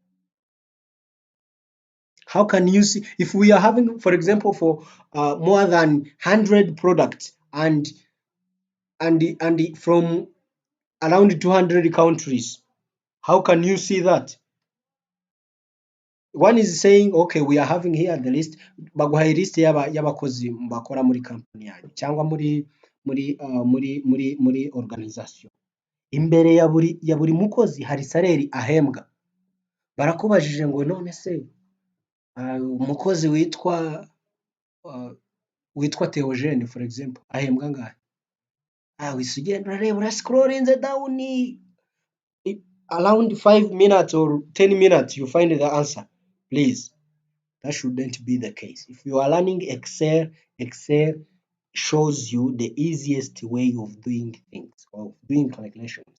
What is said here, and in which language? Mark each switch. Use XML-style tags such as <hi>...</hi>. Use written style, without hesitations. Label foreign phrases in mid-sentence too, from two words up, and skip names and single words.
<en>How can you see if we are having, for example, for more than 100 products and from around 200 countries? How can you see that? One is saying, okay, we are having here the list,</en> <rw>baguhaye list y'abakozi bakora muri company yanyu cyangwa muri organization. Imbere ya buri mukozi hari saleri ahembwa. Barakubajije ngo none se umukozi witwa Theogene</rw> <en>for example</en> <rw>ahembwa ngahe? Wihise ugenda urareba urascrollinze</rw> <en>down around 5 minutes or 10 minutes you find the answer. Please, that shouldn't be the case. If you are learning Excel shows you the easiest way of doing things, of doing calculations.</en>